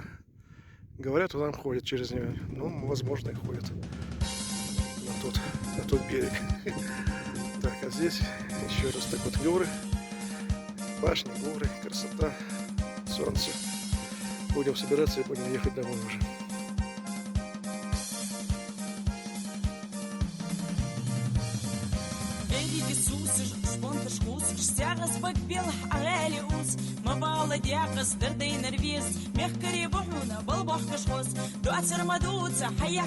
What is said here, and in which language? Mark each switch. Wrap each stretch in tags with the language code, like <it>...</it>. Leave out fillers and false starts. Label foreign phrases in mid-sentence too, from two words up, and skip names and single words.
<ru>Говорят, он там ходит через нее. Ну, возможно, и ходит. На тот берег. Так, а здесь еще раз так вот горы. Башни, горы, красота, солнце. Будем собираться и будем ехать домой уже. دياقس دردي نرفيز مخكري بحونا بالبخ كشخوص دواتر مدوت حيح</ru>